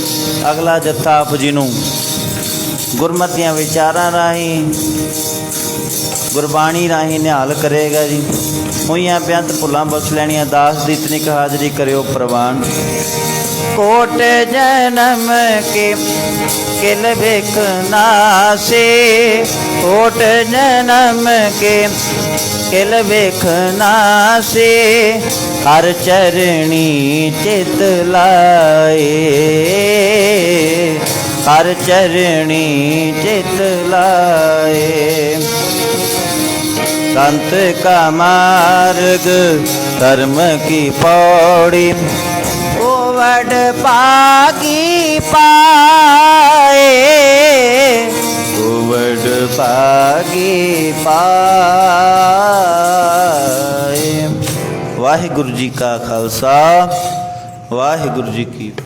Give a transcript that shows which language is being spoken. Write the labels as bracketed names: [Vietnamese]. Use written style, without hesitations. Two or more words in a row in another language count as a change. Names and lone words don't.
[Punjabi] ਅਗਲਾ ਜੱਥਾ ਆਪ ਜੀ ਨੂੰ ਗੁਰਮਤੀਆਂ ਵਿਚਾਰਾਂ ਰਾਹੀ, ਗੁਰਬਾਣੀ ਰਾਹੀ ਨਿਹਾਲ ਕਰੇਗਾ ਜੀ। ਹੋਈਆਂ ਬੇਅੰਤ ਭੁੱਲਾਂ ਬਖ਼ਸ਼ ਲੈਣੀਆਂ, ਦਾਸ ਦੀ ਇਤਨੀ ਕ ਹਾਜ਼ਰੀ ਕਰਿਓ ਪ੍ਰਵਾਨ। ਕੋਟ ਜਨਮ ਕੇ ਕਿਲ ਬਿਖ ਨਾਸੇ, ਕੋਟ ਜਨਮ ਕੇ ਕਿਲ ਬਿਖ ਨਾਸੇ, ਹਰ ਚਰਣੀ ਚਿਤ ਲਾਏ, ਹਰ ਚਰਣੀ ਚਿਤ ਲਾਏ। ਸੰਤ ਕਾ ਮਾਰਗ ਧਰਮ ਕੀ ਪੌੜੀ, ਓ ਵਡ ਪਾਗੀ ਪਾਏ, ਓ ਵਡ ਪਾਗੀ ਪਾਏ। ਵਾਹਿਗੁਰੂ ਜੀ ਕਾ ਖ਼ਾਲਸਾ, ਵਾਹਿਗੁਰੂ ਜੀ ਕੀ